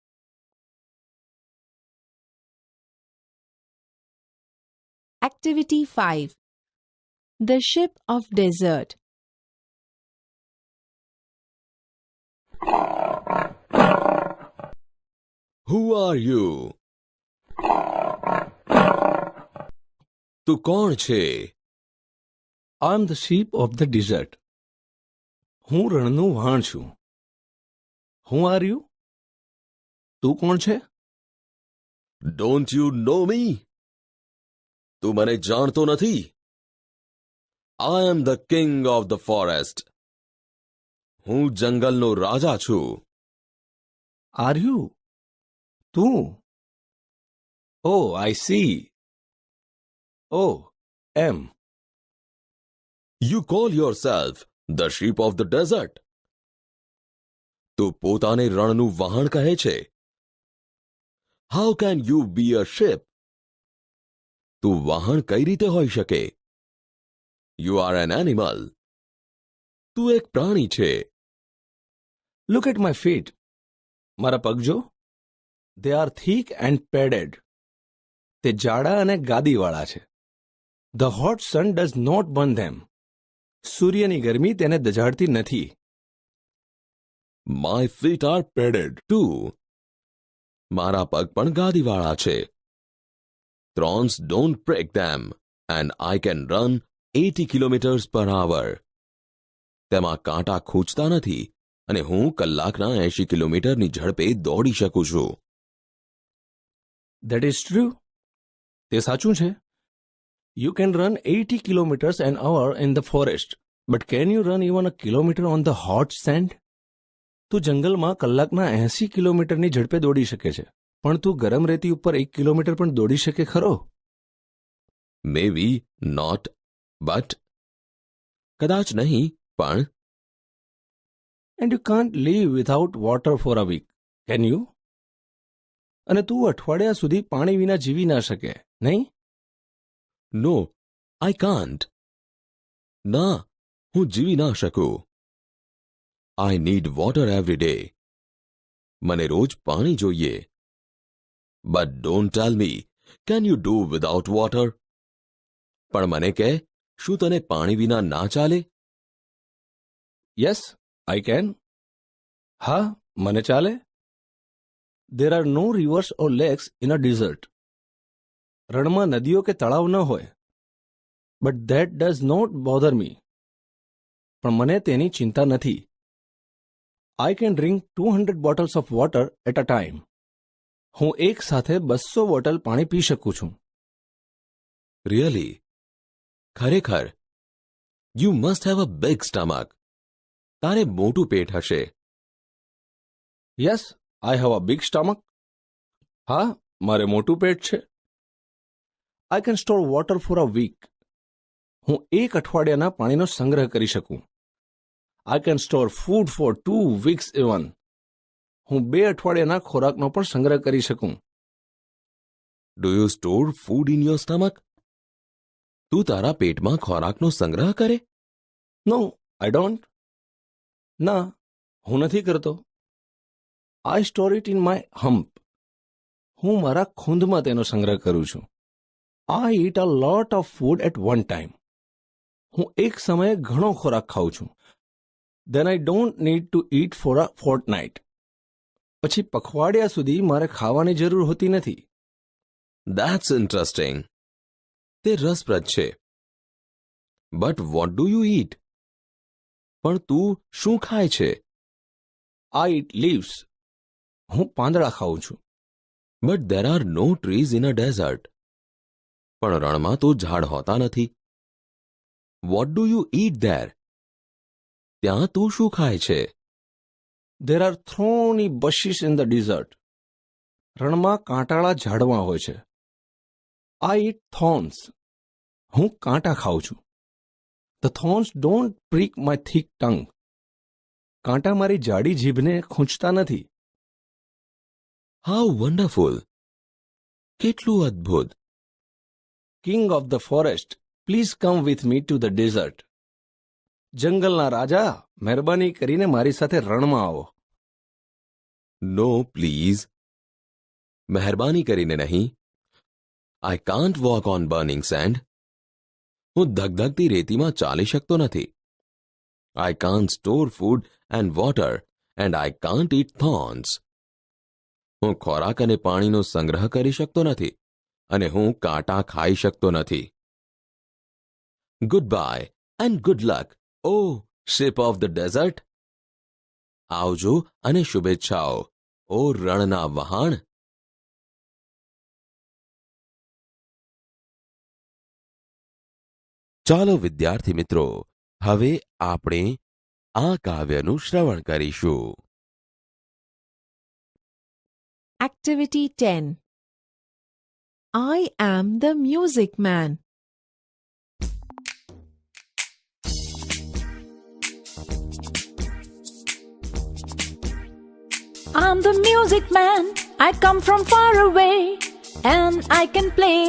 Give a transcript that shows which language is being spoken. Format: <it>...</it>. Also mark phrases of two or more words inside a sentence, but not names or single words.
<en>Activity 5. The ship of desert. Who are you?</en> <gu>તું કોણ છે?</gu> <en>I'm the sheep of the desert.</en> <gu>હું રણનું વાણ છું.</gu> <en>Who are you?</en> <gu>તું કોણ છે?</gu> <en>Don't you know me?</en> <gu>તું મને જાણતો નથી?</gu> <en>I am the king of the forest.</en> <gu>હું જંગલનો રાજા છું.</gu> <en>Are you? તું? Oh, I see. Oh, am. You call yourself the sheep of the desert.</en> <gu>તું પોતાને રણનું વહાણ કહે છે.</gu> <en>How can you be a ship?</en> <gu>તું વહાણ કઈ રીતે હોઈ શકે?</gu> <en>You are an animal.</en> <gu>તું એક પ્રાણી છે.</gu> <en>Look at my feet.</en> <gu>મારા પગ જો.</gu> <en>They are thick and padded.</en> <gu>તે જાડા અને ગાદીવાળા છે.</gu> <en>The hot sun does not burn them.</en> <gu>સૂર્યની ગરમી તેને દઝાડતી નથી.</gu> <en>My feet are padded too.</en> <gu>મારા પગ પણ ગાદીવાળા છે.</gu> <en>Thorns don't break them and I can run 80 kilometers per hour.</en> <gu>તેમાં કાંટા ખૂંચતા નથી અને હું કલાકના 80 કિલોમીટરની ઝડપે દોડી શકું છું.</gu> <en>That is true.</en> <gu>તે સાચું છે.</gu> <en>You can run 80 kilometers an hour in the forest, but can you run even a kilometer on the hot sand?</en> <gu>તું જંગલમાં કલાકના 80 કિલોમીટરની ઝડપે દોડી શકે છે, પણ તું ગરમ રેતી ઉપર 1 કિલોમીટર પણ દોડી શકે ખરો?</gu> <en>Maybe not, but</en> <gu>કદાચ નહીં, પણ</gu> <en>And you can't live without water for a week, can you?</en> <gu>અને તું અઠવાડિયા સુધી પાણી વિના જીવી ના શકે, નહીં?</gu> <en>No, I can't.</en> <gu>ના, હું જીવી ના શકું.</gu> <en>I need water every day.</en> <gu>મને રોજ પાણી જોઈએ.</gu> <en>But don't tell me, can you do without water?</en> <gu>પણ મને કહે, શું તને પાણી વિના ના ચાલે?</gu> <en>Yes, I can.</en> <gu>હા, મને ચાલે.</gu> <en>There are no rivers or lakes in a desert.</en> <gu>રણમાં નદીઓ કે તળાવ ન હોય.</gu> <en>But that does not bother me.</en> <gu>પણ મને તેની ચિંતા નથી.</gu> <en>I can drink 200 bottles of water at a time.</en> <gu>હું એક સાથે 200 બોટલ પાણી પી શકું છું.</gu> <en>Really? ખરેખર? You must have a big stomach.</en> <gu>તારે મોટું પેટ હશે.</gu> <en>Yes, I have a big stomach.</en> <gu>હા, મારે મોટું પેટ છે.</gu> <en>I can store water for a week.</en> <gu>હું એક અઠવાડિયાના પાણીનો સંગ્રહ કરી શકું.</gu> <en>I can store food for 2 weeks even.</en> <gu>હું 2 અઠવાડિયાના ખોરાકનો પણ સંગ્રહ કરી શકું.</gu> <en>Do you store food in your stomach?</en> <gu>તું તારા પેટમાં ખોરાકનો સંગ્રહ કરે?</gu> <en>No, I don't.</en> <gu>ના, હું નથી કરતો.</gu> <en>I store it in my hump.</en> <gu>હું મારા ખૂંદમાં તેનો સંગ્રહ કરું છું.</gu> <en>I eat a lot of food at one time.</en> <gu>હું એક સમયે ઘણો ખોરાક ખાઉં છું.</gu> <en>Then I don't need to eat for a fortnight.</en> <gu>પછી પખવાડિયા સુધી મારે ખાવાની જરૂર હોતી નથી.</gu> <en>That's interesting.</en> <gu>તે રસપ્રદ છે.</gu> <en>But what do you eat?</en> <gu>પણ તું શું ખાય છે?</gu> <en>I eat leaves.</en> <gu>હું પાંદડા ખાઉં છું.</gu> <en>But there are no trees in a desert.</en> <gu>પણ રણમાં તો ઝાડ હોતા નથી.</gu> <en>What do you eat there?</en> <gu>ત્યાં તું શું ખાય છે?</gu> <en>There are thorny bushes in the desert.</en> <gu>રણમાં કાંટાળા ઝાડવા હોય છે.</gu> <en>I eat thorns.</en> <gu>હું કાંટા ખાઉં છું.</gu> <en>The thorns don't prick my thick tongue.</en> <gu>કાંટા મારી જાડી જીભને ખૂંચતા નથી.</gu> <en>How wonderful!</en> <gu>કેટલું અદ્ભુત!</gu> <en>King of the forest, please come with me to the desert.</en> <gu>જંગલના રાજા, મહેરબાની કરીને મારી સાથે રણમાં આવો.</gu> <en>No, please.</en> <gu>મહેરબાની કરીને નહીં.</gu> <en>I can't walk on burning sand.</en> <gu>હું ધગધગતી રેતીમાં ચાલી શકતો નથી.</gu> <en>I can't store food and water and I can't eat thorns.</en> <gu>હું ખોરાક અને પાણીનો સંગ્રહ કરી શકતો નથી અને હું કાંટા ખાઈ શકતો નથી.</gu> <en>Goodbye and good luck, oh ship of the desert.</en> <gu>આવજો અને શુભેચ્છાઓ, ઓ રણના વહાણ. ચાલો વિદ્યાર્થી મિત્રો, હવે આપણે આ કાવ્યનું શ્રવણ કરીશું.</gu> <en>Activity 10. I am the music man. I'm the music man, I come from far away, and I can play.</en>